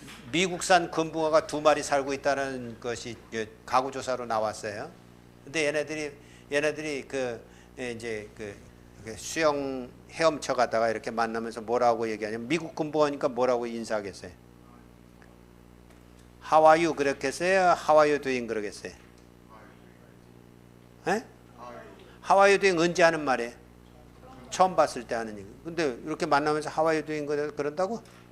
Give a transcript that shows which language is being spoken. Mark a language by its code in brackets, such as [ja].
[ko] 미국산 금붕어가 2마리 살고 있다는 것이 가구조사로 나왔어요. 근데 얘네들이 이제 수영 헤엄쳐 가다가 이렇게 만나면서 뭐라고 얘기하냐면 미국 금붕어니까 뭐라고 인사하겠어요? [en] How are you [ko] 그렇겠어요? [en] How are you doing [ko] 그러겠어요? 에? [en] How are you doing [ko] 언제 하는 말이에요? 처음 봤을 때 하는 얘기. 근데 이렇게 만나면서 [en] How are you doing [ko] 그런다고?